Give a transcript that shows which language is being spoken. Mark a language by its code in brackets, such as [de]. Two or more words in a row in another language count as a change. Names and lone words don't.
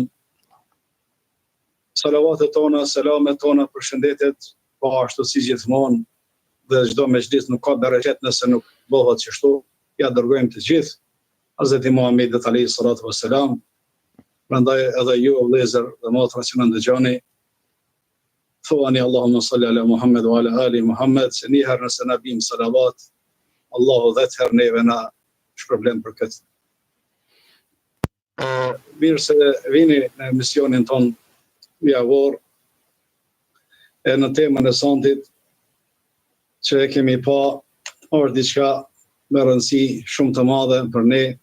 [sq] Salavatet tona, selamet tona, përshëndetjet, po ashtu si gjithmonë dhe çdo mexhlis nuk ka darëqet nëse nuk bëhet kështu, ja dërgojmë të gjithë Hazreti Muhamedit [ar] عليه الصلاة والسلام. [sq] Prandaj edhe ju vëllezër dhe motra që na ndëgjoni, thuani [ar] اللهم صل على محمد وعلى آل محمد, [sq] se një herë nëse na bim salavat, Allahu 10 herë neve na shpërblen për këtë. Mirë se vini në emisionin ton javor, e në temën e sontit që e kemi pa, është diçka me rëndësi shumë të madhe për ne,